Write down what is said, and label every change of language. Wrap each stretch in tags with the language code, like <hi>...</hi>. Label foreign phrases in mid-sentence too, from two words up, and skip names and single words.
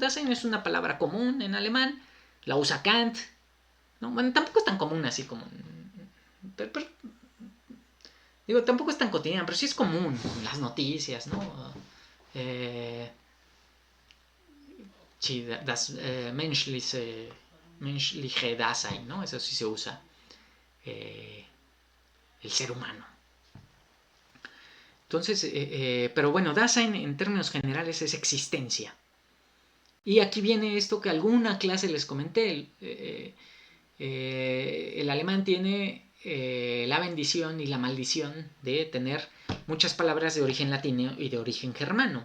<es>Dasein es una palabra común en alemán, la usa Kant, ¿no? Bueno, tampoco es tan común así como... pero, digo, tampoco es tan cotidiana, pero sí es común en las noticias, ¿no? Sí,</es> <de>das menschliche Dasein,</de> <es>¿no? Eso sí se usa. El ser humano. Entonces, pero bueno, Dasein en términos generales es existencia. Y aquí viene esto que alguna clase les comenté. El alemán tiene la bendición y la maldición de tener muchas palabras de origen latino y de origen germano.</es>